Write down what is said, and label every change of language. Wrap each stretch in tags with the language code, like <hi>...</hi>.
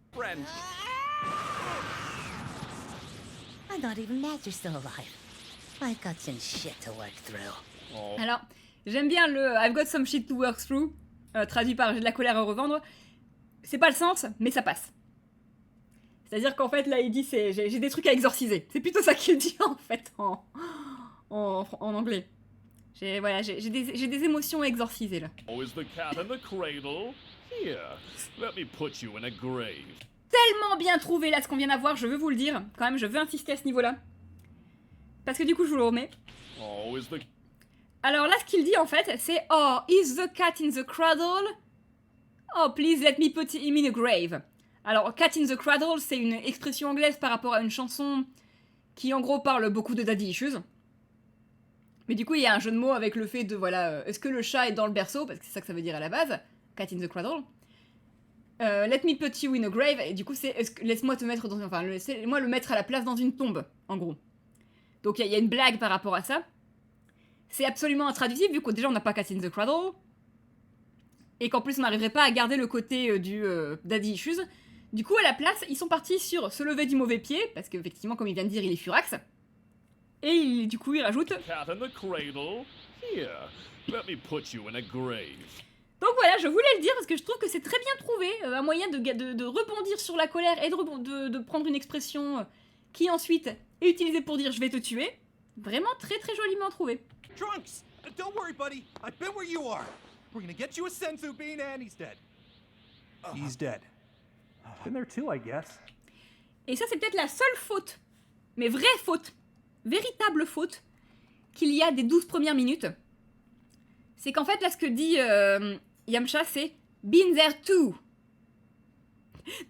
<en>I'm not even mad you're still alive. I've got some shit to work through.</en> <fr>Alors, j'aime bien le</fr> <en>I've got some shit to work through,</en> <fr>traduit par j'ai de la colère à revendre. C'est pas le sens, mais ça passe. C'est-à-dire qu'en fait, là, il dit j'ai des trucs à exorciser. C'est plutôt ça qu'il dit, en fait, en anglais. J'ai des émotions à exorciser, là.</fr> <en>Oh, is the cat in the cradle? Here, let me put you in a grave.</en> <fr>Tellement bien trouvé, là, ce qu'on vient d'avoir, je veux vous le dire. Quand même, je veux insister à ce niveau-là. Parce que du coup, je vous le remets.</fr> <en>Oh, is the...</en> <fr>Alors là, ce qu'il dit, en fait, c'est «</fr> <en>Oh, is the cat in the cradle? Oh, please let me put him in a grave.</en> <fr>» Alors, « cat in the cradle », c'est une expression anglaise par rapport à une chanson qui, en gros, parle beaucoup de daddy issues. Mais du coup, il y a un jeu de mots avec le fait de, voilà, est-ce que le chat est dans le berceau? Parce que c'est ça que ça veut dire à la base, « cat in the cradle ».</fr> <en>Let me put you in a grave,</en> <fr>et du coup, c'est laisse-moi te mettre dans... Enfin, laisse-moi le mettre à la place dans une tombe, en gros. Donc, il y a une blague par rapport à ça. C'est absolument intraduisible, vu que déjà, on n'a pas cat in the cradle. Et qu'en plus, on n'arriverait pas à garder le côté du daddy issues. Du coup, à la place, ils sont partis sur se lever du mauvais pied, parce qu'effectivement, comme il vient de dire, il est furax. Et du coup, il rajoute...</fr> <en>Cat in the cradle? Here, let me put you in a grave.</en> <fr>Donc voilà, je voulais le dire parce que je trouve que c'est très bien trouvé, un moyen de rebondir sur la colère et de prendre une expression qui ensuite est utilisée pour dire je vais te tuer. Vraiment très très joliment trouvé.</fr> <en>Trunks! Don't worry, buddy. I've been where you are. We're gonna get you a senzu bean and he's dead. He's dead. Been there too, I guess.</en> <fr>Et ça, c'est peut-être la seule faute, mais vraie faute, véritable faute, qu'il y a des 12 premières minutes. C'est qu'en fait, là, ce que dit Yamcha, c'est «</fr> <en>been there too ».</en>